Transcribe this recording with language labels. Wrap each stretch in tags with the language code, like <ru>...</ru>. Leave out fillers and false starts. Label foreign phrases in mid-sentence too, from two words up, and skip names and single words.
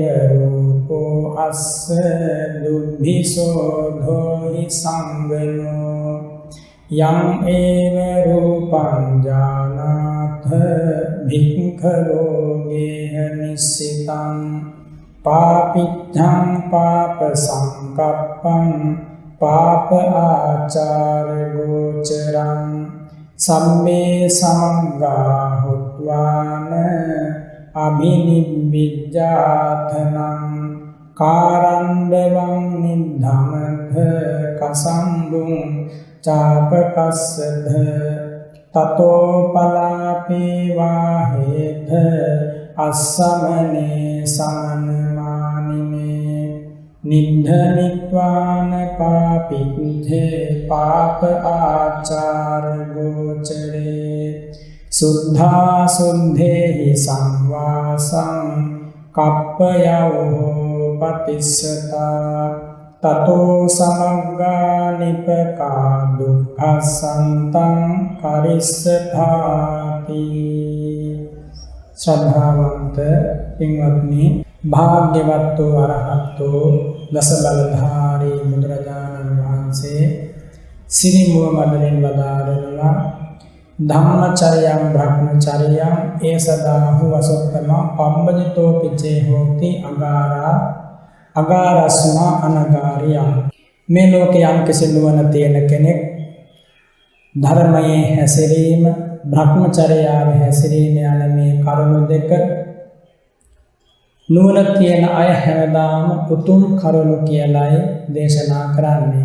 <pi>රූපෝ අස්ස දුබ්බිසෝ ධෝහි සංගනෝ යං ඒව රූපං ජානාත භික්ඛවෝ ගේහ නිස්සිතං පාපිච්ඡං පාප සංකප්පං පාප ආචාර ගෝචරං සම්මේ සමග්ගා හුත්වාන අභිනිබ්බිජ්ජාතනං කාරණ්ඩවං නිද්ධමත කසම්බුං චාපකස්සද තතෝ පලාපේ වාහේත අස්සමනේ සමනමානිනේ නිද්ධනිත්වාන පාපිච්ඡේ පාප ආචාර ගෝචරේ සුද්ධා සුද්ධේහි සංවාසං කප්පයවෝ පතිස්සතා තතෝ සමග්ගා නිපකා දුක්ඛසන්තං</pi> <si>කරිස්සථාති ශ්‍රද්ධාවන්ත පින්වත්නි භාග්‍යවත් වූ අරහත් වූ දස බලධාරී බුදුරජාණන් වහන්සේ සිරිමුව මඩලින් වදාරනවා</si> <pi>ධම්මචර්යං බ්‍රහ්මචර්යං ඒසදාහු වසොත්තම පම්බජිතෝ පිචේ හෝති අගාරස්මා අනගාරියං.</pi> <si>මේ ලෝකේ යම් කිසි නුවණ තියෙන කෙනෙක් ධර්මයේ හැසිරීම බ්‍රහ්මචර්යාවේ හැසිරීම යන මේ කරුණු දෙක නුවණ තියෙන අය හැමදාම උතුම් කරුණු කියලායි දේශනා කරන්නේ.</si>